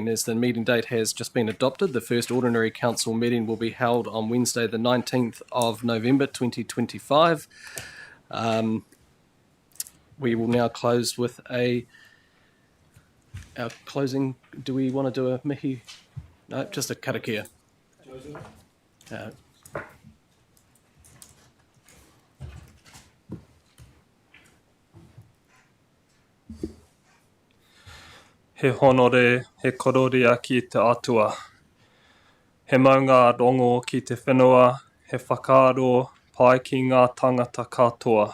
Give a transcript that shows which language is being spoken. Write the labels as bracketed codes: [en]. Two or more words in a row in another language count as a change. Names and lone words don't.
[en] As the meeting date has just been adopted, the first ordinary council meeting will be held on Wednesday, the 19th of November 2025. We will now close with our closing. Do we want to do a Mihi? No, just a Karakia. [mi] He honore, he kororia ki te atua. He maunga rongo ki te whenua, he whakaaro pai ki ngā tangata katoa.